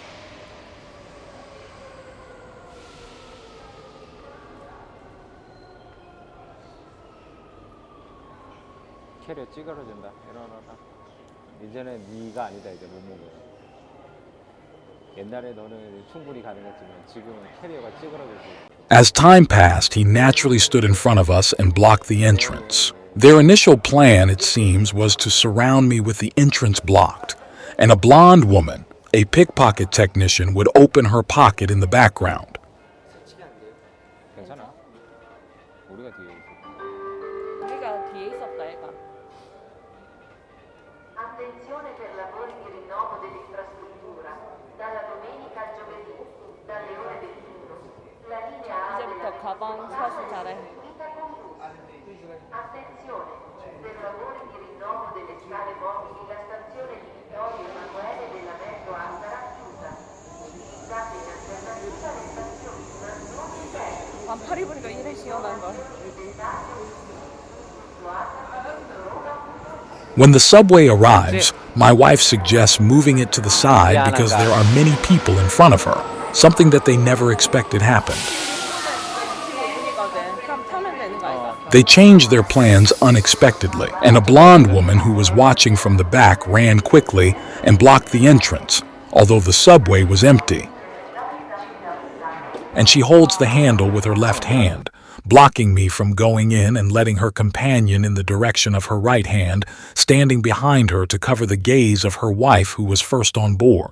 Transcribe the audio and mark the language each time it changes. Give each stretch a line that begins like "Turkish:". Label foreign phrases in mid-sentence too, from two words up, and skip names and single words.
Korean: 캐리어 찌그러진다. 일어나라. 이제는 네가 아니다. 이제 몸무게. 옛날에 너는 충분히 가능했지만 지금은 캐리어가 찌그러지지.
English: As time passed, he naturally stood in front of us and blocked the entrance. Their initial plan, it seems, was to surround me with the entrance blocked, and a blonde woman, a pickpocket technician, would open her pocket in the background.
Korean: 괜찮아. 우리가 뒤에 있어. 우리가 뒤에 있었다, 얘가.
Italian: Attenzione per lavori di rinnovo dell'infrastruttura. Dalla domenica al giovedì, dalle ore 21. La linea A
Korean: 이제부터 가방 사수 잘해.
Italian: Attenzione, per lavori di rinnovo delle scale mobili la stazione di Vittorio Emanuele della metro A sarà chiusa. Utilizzate in alternativa le stazioni Manzoni e Terni.
Korean: 반팔 입으니까 이래 시원한 걸.
English: When the subway arrives, my wife suggests moving it to the side because there are many people in front of her, something that they never expected happened.
Korean: 그럼 타면 되는 거 아이가?
English: They changed their plans unexpectedly, and a blonde woman who was watching from the back ran quickly and blocked the entrance, although the subway was empty. And she holds the handle with her left hand, blocking me from going in and letting her companion in the direction of her right hand, standing behind her to cover the gaze of her wife who was first on board.